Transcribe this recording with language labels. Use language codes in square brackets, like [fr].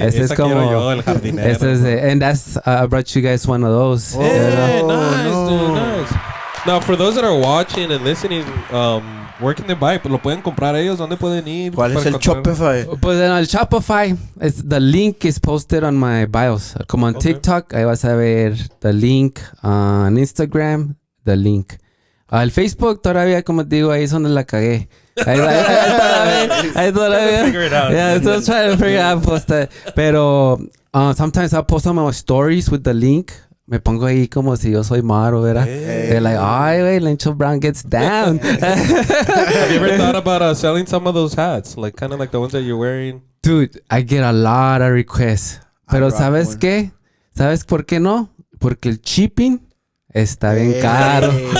[es] ese es como yo, El Jardinero. [en] And that's, I brought you guys one of those. Oh, nice, dude, nice. Now, for those that are watching and listening, where can they buy? [es] ¿Lo pueden comprar ellos? ¿Dónde pueden ir? ¿Cuál es el Shopify? Pues en el Shopify, [en] the link is posted on my bios. Como on TikTok, [es] ahí vas a ver [en] the link. On Instagram, the link. [es] Al Facebook, todavía, como te digo, ahí es donde la cagué. Ahí todavía. [en] Figure it out. Yeah, still trying to figure out how to post it. Pero sometimes I'll post on my stories with the link. [es] Me pongo ahí como si yo soy Maro, ¿verdad? [en] Hey. They're like, [es] ay, güey, [en] LENCHO BROWN gets down. Have you ever thought about selling some of those hats? Like, kind of like the ones that you're wearing? Dude, I get a lot of requests. [es] Pero ¿sabes qué? ¿Sabes por qué no? Porque el shipping está bien caro.